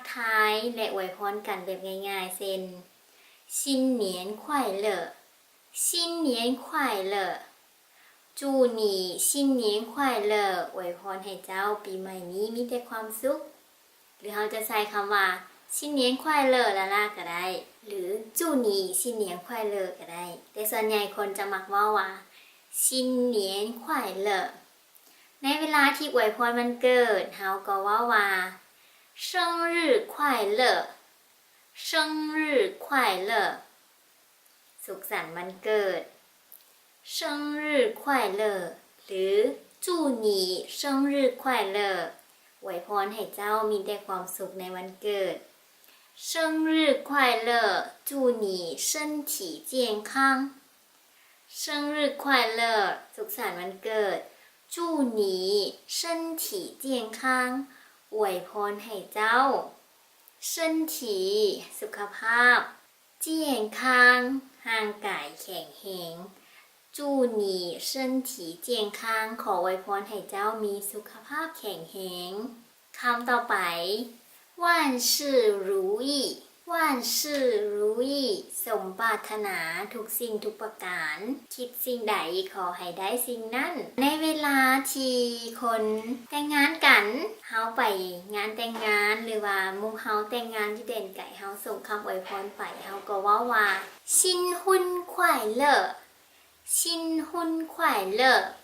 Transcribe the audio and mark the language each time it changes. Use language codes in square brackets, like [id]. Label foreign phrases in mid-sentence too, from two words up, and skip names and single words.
[tts] ทายและอวยพรกันแบบง่ายๆเช่น [zh] 新年快乐新年快乐祝你新年快乐 [tts] อวยพรให้เจ้าปีใหม่นี้มีแต่ความสุขหรือเราจะใช้คำว่า [zh] 新年快乐 [tts] ล่ะก็ได้หรือ [zh] 祝你新年快乐 [tts] ก็ได้แต่ส่วนใหญ่คนจะมักว่า [zh] 新年快乐 [tts] ในเวลาที่อวยพรวันเกิดเราก็ว่า [zh] 生日快乐生日快乐 [tts] สุขสันต์วันเกิด [zh] 生日快乐 [tts] หรือ [zh] 祝你生日快乐 [tts] อวยพรให้เจ้ามีแต่ความสุขในวันเกิด [zh] 生日快乐祝你身体健康生日快乐 [tts] สุขสันต์วันเกิด [zh] 祝你身体健康 [tts] อวยพรให้เจ้า身体สุขภาพเจียงคางร่างกายแข็งแรง [zh] 祝你身体 [tts] 健康ขออวยพรให้เจ้ามีสุขภาพแข็งแรงคำต่อไป [zh] 万事如意万事如意 [tts] สมปรารถนาทุกสิ่งทุกประการคิดสิ่งใดขอให้ได้สิ่งนั้นในเวลาที่คนแต่งงานกันเฮาไปงานแต่งงานหรือว่าหมู่เฮาแต่งงานที่เด่นไก่เฮาส่งคำอวยพรไปเฮาก็ว่า [zh] 新婚快乐新婚快乐